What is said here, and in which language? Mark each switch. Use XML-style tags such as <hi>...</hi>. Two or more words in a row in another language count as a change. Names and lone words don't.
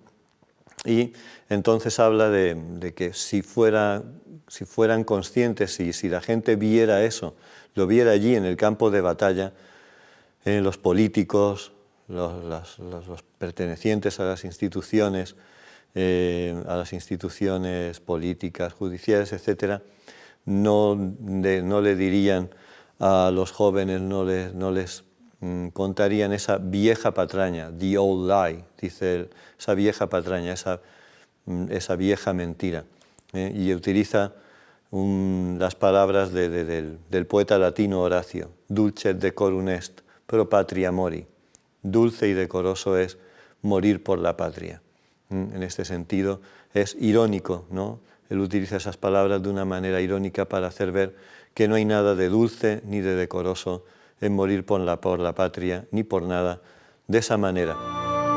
<es>Y entonces habla de que si fueran conscientes, si la gente viera eso, lo viera allí en el campo de batalla, los políticos, los pertenecientes a las instituciones políticas, judiciales, etcétera, no le dirían a los jóvenes, no les contarían esa vieja patraña,</es> <en>the old lie,</en> <es>dice él, esa vieja patraña, esa vieja mentira. Y utiliza las palabras del poeta latino Horacio,</es> <la>dulce et decorum est pro patria mori,</la> <es>dulce y decoroso es morir por la patria. En este sentido es irónico, ¿no? Él utiliza esas palabras de una manera irónica para hacer ver que no hay nada de dulce ni de decoroso en morir por la patria, ni por nada de esa manera.</es>